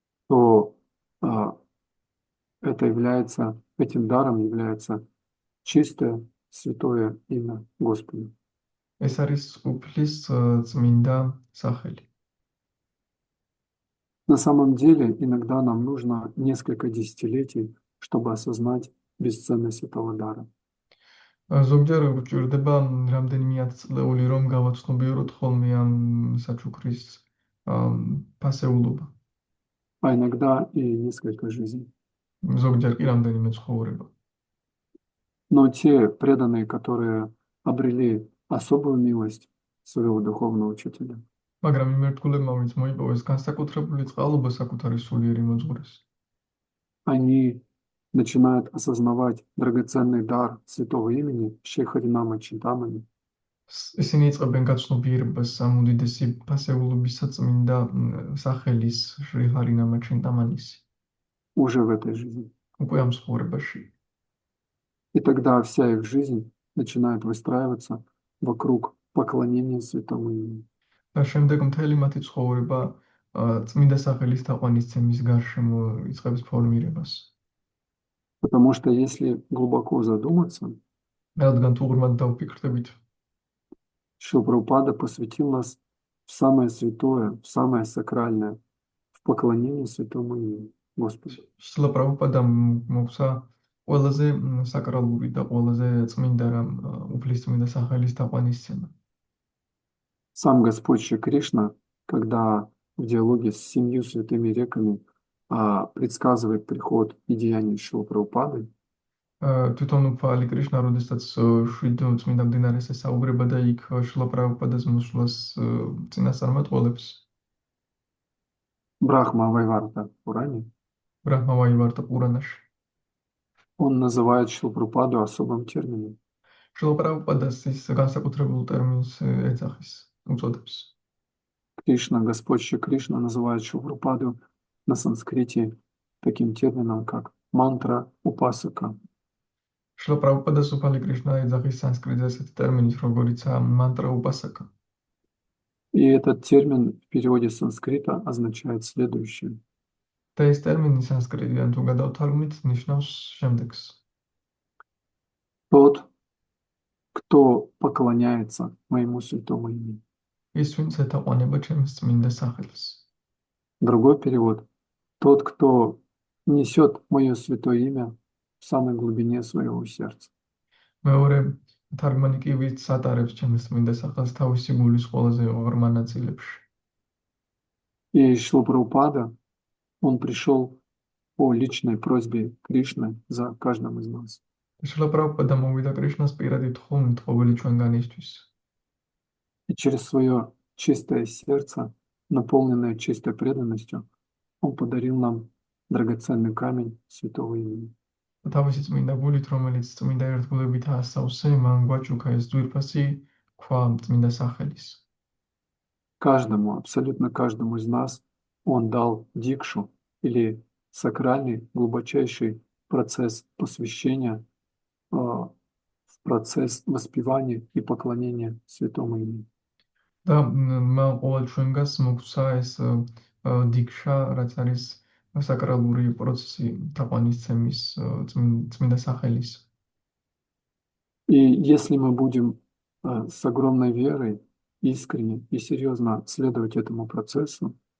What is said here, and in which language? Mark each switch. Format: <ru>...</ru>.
<ru>то этим даром является чистое, святое имя Господа.</ru> <ka>ეს არის უფლის წმინდა სახელი.</ka> <ru>На самом деле, иногда нам нужно несколько десятилетий, чтобы осознать бесценность этого дара.</ru> <ka>ზოგჯერ გვჭირდება რამდენიმე ათწლეული, რომ გავაცნობიეროთ ხოლმე ამ საჩუქრის ფასეულობა.</ka> <ru>А иногда и несколько жизней.</ru> <ka>ზოგჯერ კი რამდენიმე ცხოვრება.</ka> <ru>Но те преданные, которые обрели особую милость своего духовного учителя,</ru> <ka>მაგრამ იმ ერთგულებმა, ვინც მოიპოვეს განსაკუთრებული წყალობა საკუთარი სულიერი მოძღვრეს,</ka> <ru>они начинают осознавать драгоценный дар святого имени Шейхаринама Чинтамани</ru> <ka>ისინი იწყებენ გაცნობიერებას ამ უდიდესი ფასეულობისა წმინდა სახელის შრი ჰარინამა ჩინტამანისი</ka> <ru>уже в этой жизни.</ru> <ka>უკვე ამ ცხოვრებაში.</ka> <ru>И тогда вся их жизнь начинает выстраиваться вокруг поклонения святому имени.</ru> <ka>და შემდეგ მთელი მათი ცხოვრება წმინდა სახელის თაყვანისცემის გარშემო იწყებს ფორმირებას.</ka> <ru>Потому что если глубоко задуматься,</ru> <ka>რადგან თუ ღრმად დავფიქრდებით,</ka> <ru>Шрила Прабхупада посвятил нас в самое святое, в самое сакральное, в поклонении святому имени Господу.</ru> <ka>შრილა პრაბჰუპადამ მოგცა ყველაზე საკრალური და ყველაზე წმინდა რამ უფლის წმინდა სახელის თაყვანისცემა.</ka> <ru>Сам Господь Шри Кришна, когда в диалоге с 7 святыми реками предсказывает приход и деяния Шрилы Прабхупады,</ru> <ka>თვითონ უფალი კრიშნა, როდესაც შვიდ წმინდა მდინარეს ესაუბრება და იქ შრილა პრაბჰუპადას მოსვლას წინასწარმეტყველებს,</ka> <ru>Брахма Вайварта Пурани,</ru> <ka>ბრაჰმა ვაივარტა პურანაში,</ka> <ru>он называет Шрилу Прабхупаду особым термином.</ru> <ka>შრილა პრაბჰუპადას ის განსაკუთრებულ ტერმინს ეძახის, უწოდებს.</ka> <ru>Кришна, Господь Шри Кришна называет Шрилу Прабхупаду на санскрите таким термином, как мантра упасака.</ru> <ka>შრილა პრაბჰუპადას უფალი კრიშნა ეძახის სანსკრიტზე ასეთი ტერმინით, როგორიცაა მანტრა უპასაკა.</ka> <ru>И этот термин в переводе с санскрита означает следующее.</ru> <ka>და ეს ტერმინი სანსკრიტიდან თუ გადავთარგმნით, ნიშნავს შემდეგს.</ka> <ru>Тот, кто поклоняется моему святому имени.</ru> <ka>ის ვინც ეთაყვანება ჩემს წმინდა სახელს.</ka> <ru>Другой перевод. Тот, кто несет мое святое имя в самой глубине своего сердца.</ru> <ka>მეორე თარგმანი კი ვინც ატარებს ჩემს წმინდა სახელს თავისი გულის ყველაზე ღრმა ნაწილებში.</ka> <ru>И Шрила Прабхупада, он пришел по личной просьбе Кришны за каждым из нас.</ru> <ka>შრილა პრაბჰუპადა მოვიდა კრიშნას პირადი თხოვნით ყოველი ჩვენგანისთვის.</ka> <ru>И через свое чистое сердце, наполненное чистой преданностью, он подарил нам драгоценный камень святого имени.</ru> <ka>თავისი წმინდა გულით, რომელიც წმინდა ერთგულებით ასავსე, მან გვაჩუქა ეს ძვირფასი ქვა წმინდა სახელის.</ka> <ru>Каждому, абсолютно каждому из нас он дал дикшу или сакральный, глубочайший процесс посвящения в процесс воспевания и поклонения святому имени.</ru> <ka>და მან ყოველ ჩვენგანს მოგცა ეს დიქშა, რაც არის საკრალური პროცესი თაყვანისცემის წმინდა სახელის.</ka> <ru>И если мы будем с огромной верой, искренне и серьезно следовать этому процессу,</ru>